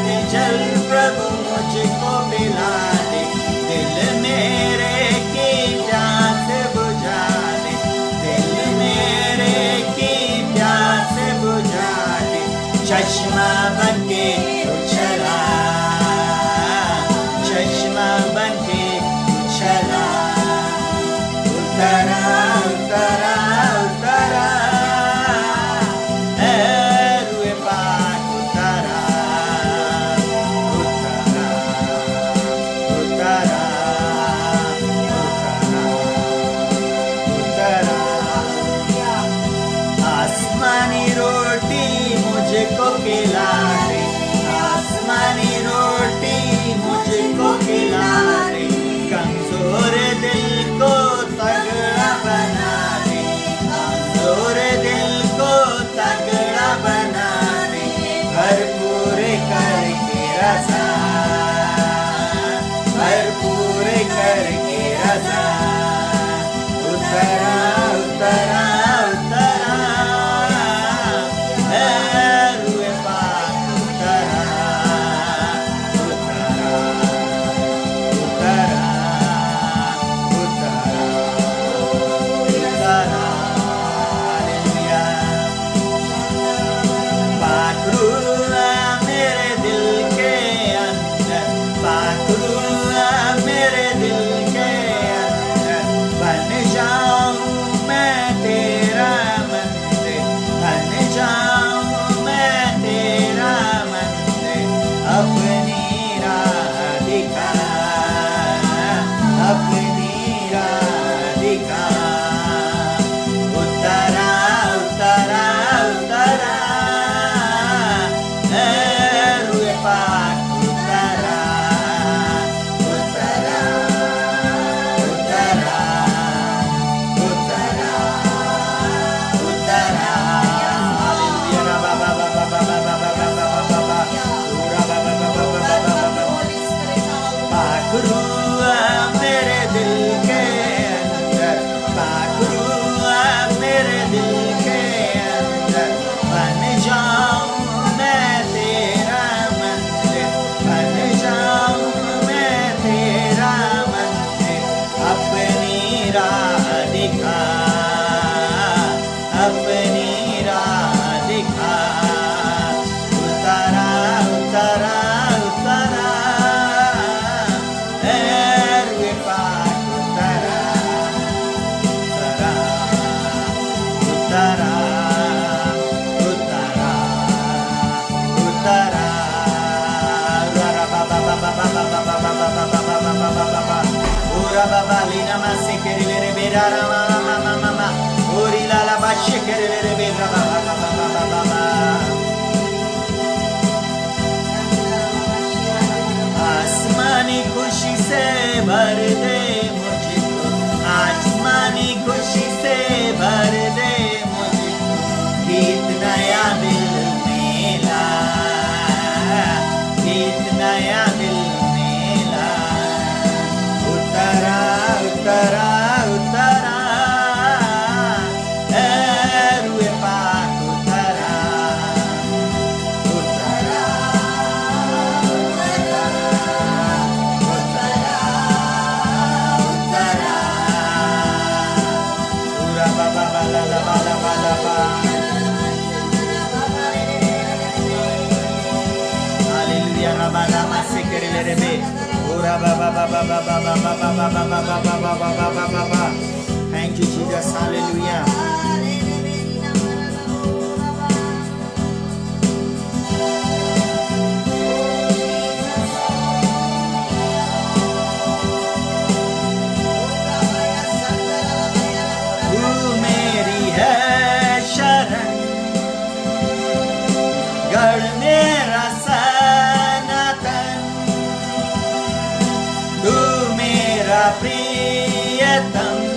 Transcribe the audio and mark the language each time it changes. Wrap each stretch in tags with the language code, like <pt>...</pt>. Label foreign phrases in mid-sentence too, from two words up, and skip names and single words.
<hi>चल प्रभु मुझको पिला दे, दिल मेरे की प्यास बुझा दे, दिल मेरे की प्यास बुझा दे, चश्मा बनके तू चला, चश्मा बनके तू चला, उतरा उतरा उतरा रुए पाक उतरा, उतरा उतरा उतरा उतरा, आसमानी रोटी मुझको खिला दे, आसमानी रोटी मुझको खिला दे, कमजोर दिल को तगड़ा बना दे, कमजोर दिल को तगड़ा बना दे, भरपूर करके रज़ा, भरपूर करके रज़ा, उतरा उतरा उतरा रुए पाक उतरा, उतरा उतरा उतरा उतरा, हालेलुया। पाखरुआ मेरे दिल के अंदर, पाखरुआ मेरे दिल के अंदर, बन जाऊं मैं तेरा मंदिर, बन जाऊं मैं तेरा मंदिर, अपनी राह दिखा, अपनी राह दिखा, उतरा उतरा उतरा रुए पाक उतरा, उतरा उतरा उतरा उतरा, हालेलुया। रबा बाबा बाबा बाबा बाबा बाबा बाबा, रबा बाबा बाबा बाबा बाबा, पाखरुआ मेरे दिल के अंदर, पाखरुआ मेरे दिल के अंदर, बन जाऊं मैं तेरा मंदिर, बन जाऊं मैं तेरा मंदिर, अपनी राह दिखा, अपनी राह दिखा, उतरा उतरा उतरा रुए पाक उतरा, उतरा उतरा उतरा उतरा, रा बाबा बाबा बाबा बाबा बाबा बाबा बाबा बाबा, ओरा बाबा लीना मासे केरे रे बेरा रा मामा मामा, ओरी लाला बाशे केरे रे बेरा बाबा बाबा बाबा बाबा, आसमानी खुशी से भर दे मुझको, आसमानी खुशी से भर दे मुझको, गीत नया दिल में ला, गीत नया दिल में ला, उतरा उतरा उतरा रुए पाक उतरा, उतरा उतरा उतरा उतरा, पूरा बाबा बाला ला बाला बाला बा, हालेलुया। रबा नामा से करे रे बे, पूरा बाबा बाबा बाबा बाबा बाबा बाबा बाबा बाबा बाबा बाबा,</hi> <en>Thank you Jesus,</en> <hi>हालेलुया। तू मेरी है शरण, गढ़ मेरा सनातन, तू मेरा प्रियतम,</hi>